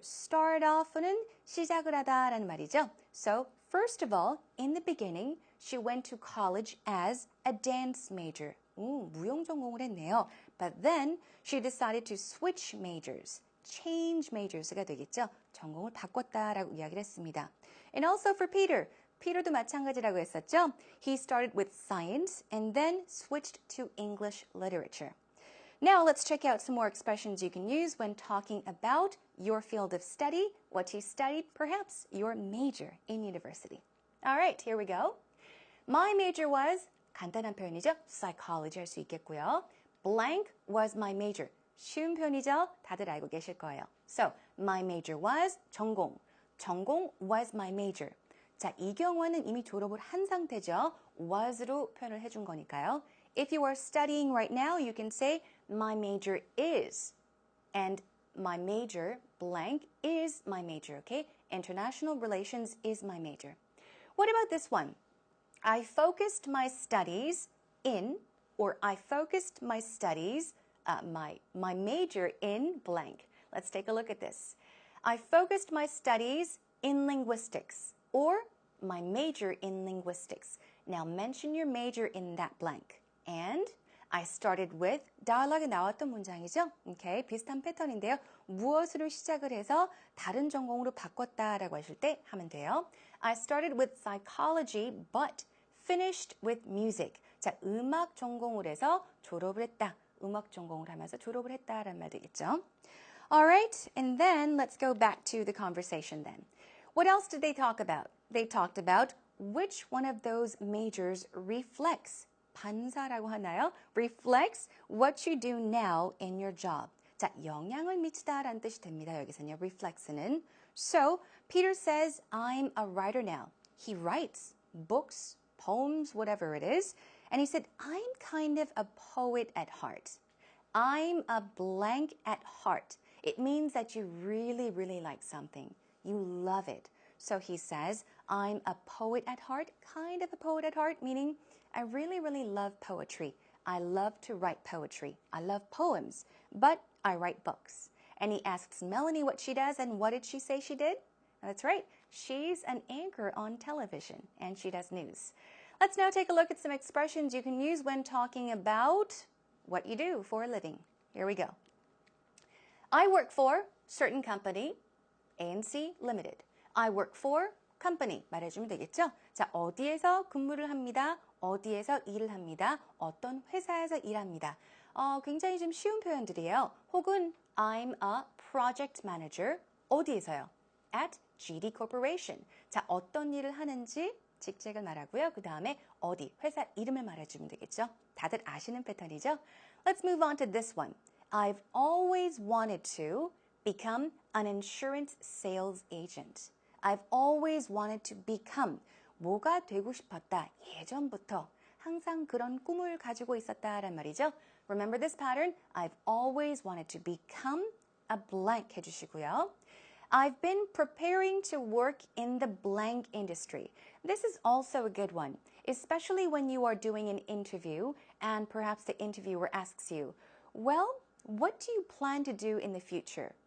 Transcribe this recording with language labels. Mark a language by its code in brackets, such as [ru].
[ko] Start off는 시작을 하다라는 말이죠. [en] So, first of all, in the beginning, she went to college as a dance major. [ko] 무용 전공을 했네요. [en] But then, she decided to switch majors. Change majors가 [ko] 되겠죠. 전공을 바꿨다라고 이야기를 했습니다. [en] And also for Peter. [ko] Peter도 마찬가지라고 했었죠. [en] He started with science and then switched to English literature. Now let's check out some more expressions you can use when talking about your field of study, what you studied, perhaps your major in university. All right, here we go. My major was, [ko] 간단한 표현이죠. Psychology 할 수 있겠고요. [en] Blank was my major. [ko] 쉬운 표현이죠. 다들 알고 계실 거예요. [en] So, my major was 전공. 전공 was my major. [ko] 자, 이 경우는 이미 졸업을 한 상태죠. was로 표현을 해준 거니까요. [en] If you are studying right now, you can say, my major is. And my major, blank, is my major, okay? International relations is my major. What about this one? I focused my studies in, or I focused my studies, my major in blank. Let's take a look at this. I focused my studies in linguistics, or my major in linguistics. Now mention your major in that blank. And I started with dialogue [ko] 나왔던 문장이죠. Okay, 비슷한 패턴인데요. 무엇으로 시작을 해서 다른 전공으로 바꿨다라고 하실 때 하면 돼요. [en] I started with psychology, but finished with music. [ko] 자, 음악 전공을 해서 졸업을 했다. 음악 전공을 하면서 졸업을 했다라는 말 되겠죠. [en] Alright, and then let's go back to the conversation then. What else did they talk about? They talked about which one of those majors reflects, [ko] 반사라고 하나요? [en] Reflects what you do now in your job. [ko] 자, 영향을 미치다라는 뜻이 됩니다. 여기서는요, reflects는. [en] So, Peter says, I'm a writer now. He writes books, poems, whatever it is. And he said, I'm kind of a poet at heart. I'm a blank at heart. It means that you really, really like something. You love it. So he says, I'm a poet at heart, kind of a poet at heart, meaning I really, really love poetry. I love to write poetry. I love poems, but I write books. And he asks Melanie what she does, and what did she say she did? That's right. She's an anchor on television, and she does news. Let's now take a look at some expressions you can use when talking about what you do for a living. Here we go. I work for certain company, ANC Limited. I work for company [ko] 말해주면 되겠죠? 자, 어디에서 근무를 합니다. 어디에서 일을 합니다. 어떤 회사에서 일합니다. 굉장히 좀 쉬운 표현들이에요. 혹은 [en] I'm a project manager. [ko] 어디에서요? [en] At GD Corporation. [ko] 자, 어떤 일을 하는지 직책을 말하고요. 그 다음에 어디, 회사 이름을 말해주면 되겠죠? 다들 아시는 패턴이죠? [en] Let's move on to this one. I've always wanted to become an insurance sales agent. I've always wanted to become [ko] 뭐가 되고 싶었다. 예전부터 항상 그런 꿈을 가지고 있었다란 말이죠. [en] Remember this pattern? I've always wanted to become a blank [ko] 해주시고요. [en] I've been preparing to work in the blank industry. This is also a good one, especially when you are doing an interview and perhaps the interviewer asks you, well, what do you plan to do in the future?